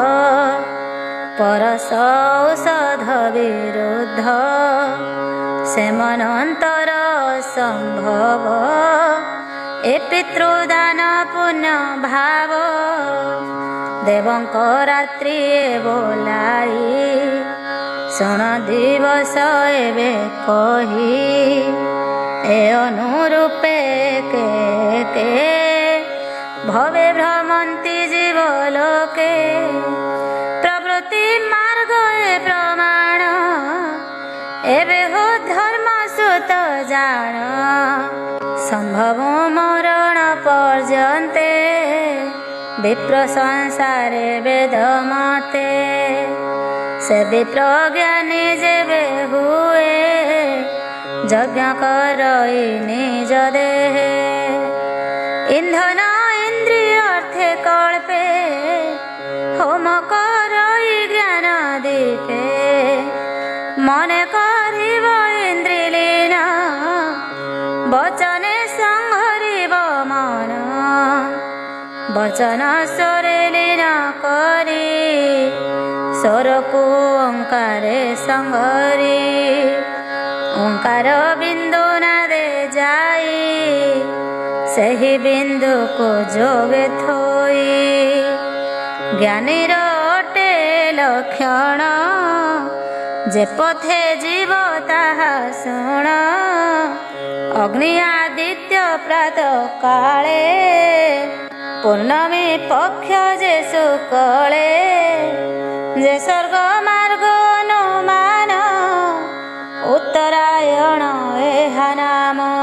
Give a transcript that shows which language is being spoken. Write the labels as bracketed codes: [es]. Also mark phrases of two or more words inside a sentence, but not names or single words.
[or] ପରସ ଔଷଧ ବିରୁଦ୍ଧ ସେମନଂତର ସଂଭବ ଏ ପିତୃଦାନ ପୁଣ୍ୟ ଭାବ ଦେବଂକ ରାତ୍ରି ବୋଲାଇ ଶୁଣ ଦିବସ ଏବେ କହି ଏ ଅନୁରୂପେ କେ ଭବେ ଭ୍ରମନ୍ତି ଜୀବଲୋକେ ପ୍ରବୃତ୍ତି ମାର୍ଗ ଏ ପ୍ରମାଣ ଏବେ ହୋ ଧର୍ମ ସୁତ ଜାନ ସଂଭବ ମରଣ ପର୍ଯ୍ୟନ୍ତେ ବିପ୍ର ସଂସାରେ ବେଦ ମତେ ସେ ବିପ୍ର ଜ୍ଞାନୀ ଜେବେ ହୁଏ ଯଜ୍ଞ କରଇ ନିଜ ଦେହେ ଇଂଧନ ଇଂଦ୍ରିୟ ଅର୍ଥେ କଲ୍ପେ ହୋମ କରଇ ଜ୍ଞାନ ଦୀପେ ମନେ କରିବ ଇଂଦ୍ରିଲୀନ ବଚନେ ସଂହରିବ ମନ ବଚନ ସ୍ୱରେ ଲୀନ କରୀ ସ୍ୱରକୁ ଓଂକାରେ ସଂହରୀ ଓଂକାର ବିଂଦୁ ନାଦେ ଜାଇ ସେହି ବିନ୍ଦୁକୁ ଯୋଗେ ଥୋଇ ଜ୍ଞାନୀର ଅଟେ ଲକ୍ଷଣ ଯେ ପଥେ ଯିବ ତାହା ଶୁଣ। ଅଗ୍ନି ଆଦିତ୍ୟ ପ୍ରାତ କାଳେ ପୂର୍ଣ୍ଣମୀ ପକ୍ଷ ଯେ ଶୁକ୍ଳେ ଯେ ସ୍ୱର୍ଗ ମାର୍ଗ ଅନୁମାନ ଉତ୍ତରାୟଣ ଏହା ନାମ।